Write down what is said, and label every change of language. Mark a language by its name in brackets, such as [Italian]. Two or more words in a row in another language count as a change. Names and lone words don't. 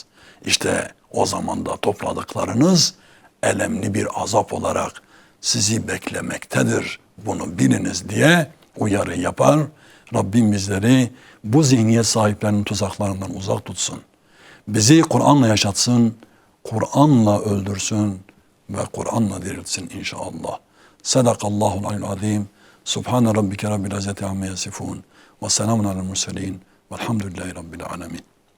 [Turkish] İşte o zaman da topladıklarınız elemli bir azap olarak sizi beklemektedir. Bunu biliniz diye uyarı yapar. Rabbim bizleri bu zihniyet sahiplerinin tuzaklarından uzak tutsun. Bizi Kur'an'la yaşatsın, Kur'an'la öldürsün ve Kur'an'la diriltsin inşallah. [Arabic] صدق الله العلي العظيم. سبحان ربك رب العزة عما يصفون. وسلام على المرسلين. والحمد لله رب العالمين.